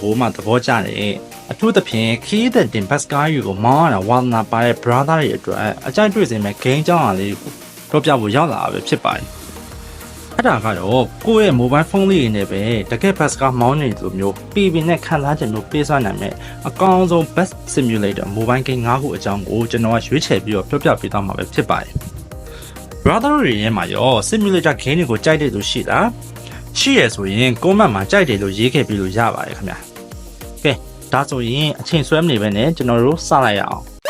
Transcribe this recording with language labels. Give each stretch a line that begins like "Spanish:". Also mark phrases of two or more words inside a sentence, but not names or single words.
Burmese: ကိုမှသဘောကျတယ်အထူးသဖြင့်ခီးတဲ့တင်ဘတ်စကားယူကိုမောင်းရတာဝါသနာပါတဲ့ brother တွေအတွက်အကြိုက်တွေ့စေမဲ့ game အကြောင်းအရာ လေးကိုပြောပြဖို့ရောက်လာတာပဲဖြစ်ပါတယ်အဲ့ဒါကတော့ကိုယ့်ရဲ့
English: mobile phone
Burmese: လေးနဲ့ပဲတကယ်ဘတ်စကားမောင်းနေလိုမျိုးပြည်ပြင်းနဲ့ခံစားချက်မျိုးပေးစွမ်းနိုင်မဲ့အကောင်းဆုံး
English: best simulator mobile game
Burmese: 5 ခုအကြောင်းကိုကျွန်တော်ကရွေးချယ်ပြီးတော့ပြောပြပေးသွားမှာပဲဖြစ်ပါတယ် brother တွေရဲ့မှာရော
English: simulator game
Burmese: တွေကိုကြိုက်တဲ့သူရှိလားရှိရဆိုရင် comment မှာကြိုက်တယ်လို့ရေးခဲ့ပြီးလို့ရပါတယ်ခင်ဗျာကဲဒါဆိုရင်အချိန်ဆွဲမနေပဲနဲ့ကျွန်တော်တို့စလိုက်ရအောင်